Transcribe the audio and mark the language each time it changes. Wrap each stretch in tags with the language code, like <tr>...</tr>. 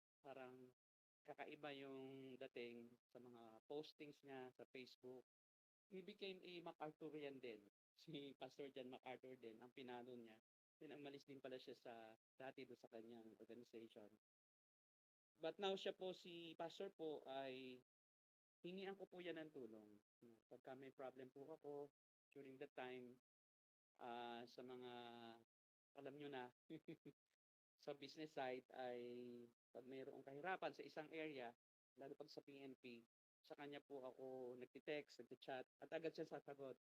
<tl>Parang kakaiba yung dating sa mga postings niya sa Facebook.</tl> <en>He became a MacArthurian din.</en> <tl>Si Pastor John MacArthur din, ang pinalo niya. Then umalis din pala siya sa dati do sa kanyang organization. But now siya po, si Pastor po ay hingian ko po yan ng tulong. Pagka may problem po ako during that time, sa mga, alam nyo na, sa business side ay pag mayroong kahirapan sa isang area, lalo pag sa PNP, sa kanya po ako nagti-text, nagti-chat, at agad siya sasagot.</tl>